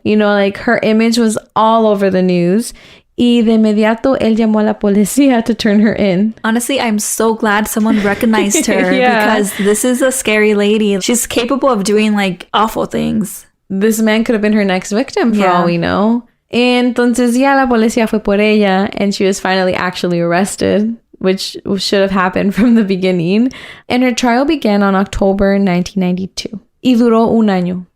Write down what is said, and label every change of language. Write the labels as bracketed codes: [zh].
[en] You know, like, her image was all over the news. [es] Y de inmediato, él llamó a la policía [en] to turn her in. Honestly, I'm so glad someone recognized her because this is a scary lady. She's capable of doing, like, awful things. This man could have been her next victim for all we know. [es] Entonces, ya la policía fue por ella [en] and she was finally actually arrested, which should have happened from the beginning. And her trial began on October 1992. [es] Y duró un año.